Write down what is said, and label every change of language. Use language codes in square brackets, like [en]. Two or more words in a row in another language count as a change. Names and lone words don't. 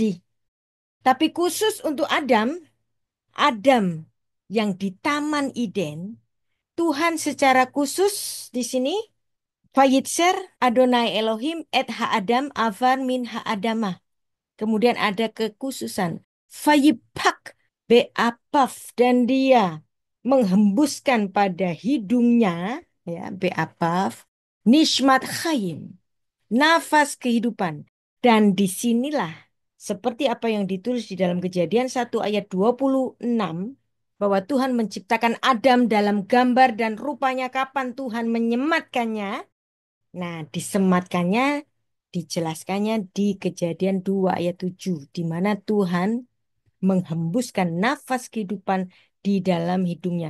[id] Tapi khusus untuk Adam, Adam yang di Taman Eden, Tuhan secara khusus di sini [he] וייצר יהוה אלהים את האדם עפר מן האדמה. [id] Kemudian ada kekhususan. [he] ויפח באפיו [id] dan dia menghembuskan pada hidungnya ya [he] באפיו נשמת חיים, [id] nafas kehidupan. Dan disinilah seperti apa yang ditulis di dalam Kejadian 1 ayat 26 bahwa Tuhan menciptakan Adam dalam gambar dan rupanya kapan Tuhan menyematkannya. Nah, disematkannya, dijelaskannya di Kejadian 2 ayat 7, di mana Tuhan menghembuskan nafas kehidupan di dalam hidungnya.